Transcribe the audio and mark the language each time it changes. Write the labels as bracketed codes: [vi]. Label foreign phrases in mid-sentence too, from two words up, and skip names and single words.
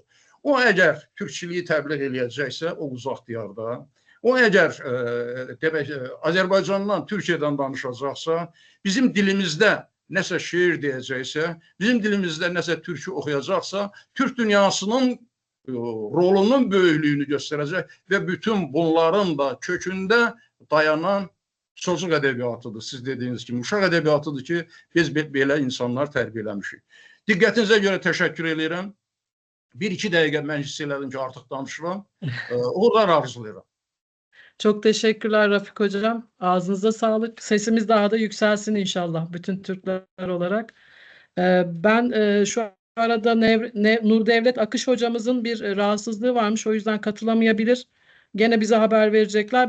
[az] O əgər türkçiliyi təbliğ eləyəcəksə, o uzaq diyarda, o əgər Azərbaycandan, Türkiyədən danışacaqsa, bizim dilimizdə nəsə şeir deyəcəksə, bizim dilimizdə nəsə türkü oxuyacaqsa, Türk dünyasının rolunun böyüklüyünü göstərəcək və bütün bunların da kökündə dayanan çocuk ədəbiyyatıdır. Siz dediyiniz kimi, uşaq ədəbiyyatıdır ki, biz belə insanlar tərbiyələmişik. Diqqətinizə görə təşəkkür edirəm. 1-2 dəqiqə mən hiss elədim ki, artıq danışıram. Uğurlar arzulayıram. [tr] Çok teşekkürler Rafik Hocam. Ağzınıza sağlık. Sesimiz daha da yükselsin inşallah bütün Türkler olarak. Ben şu arada Nurdevlet Akış hocamızın bir rahatsızlığı varmış. O yüzden katılamayabilir. Gene bize haber verecekler.